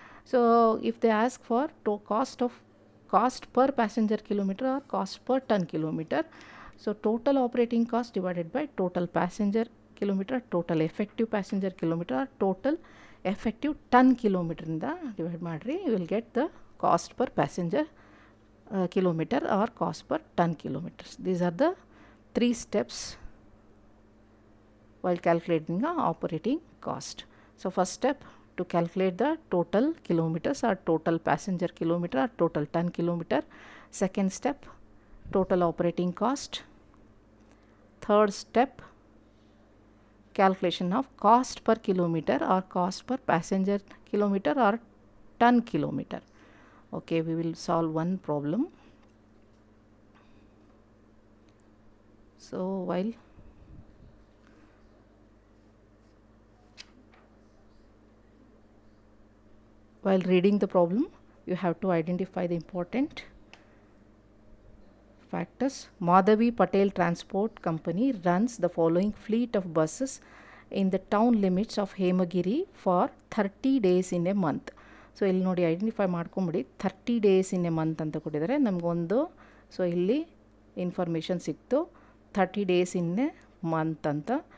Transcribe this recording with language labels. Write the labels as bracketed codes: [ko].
[en] so if they ask for cost per passenger kilometre or cost per tonne kilometre, so total operating cost divided by total passenger kilometre, total effective passenger kilometre or total effective tonne ಕಿಲೋಮೀಟ್ರಿಂದ [kn] divide ಮಾಡಿರಿ, [en] You will get the cost per passenger kilometer or cost per ton kilometers. These are the 3 steps while calculating the operating cost. So first step, to calculate the total kilometers or total passenger kilometer or total ton kilometer. Second step, total operating cost. Third step, calculation of cost per kilometer or cost per passenger kilometer or ton kilometer. Okay, we will solve one problem. So while reading the problem, you have to identify the important factors. Madhavi Patel Transport Company runs the following fleet of buses in the town limits of Hemagiri for 30 days in a month. [kn] So ಇಲ್ಲಿ ನೋಡಿ identify ಮಾಡ್ಕೊಂಬಿಡಿ, [en] 30 days in a month [kn] ಅಂತ ಕೊಟ್ಟಿದ್ದಾರೆ ನಮಗೊಂದು. So ಇಲ್ಲಿ information ಸಿಕ್ತು [en] 30 days in a month [kn] ಅಂತ.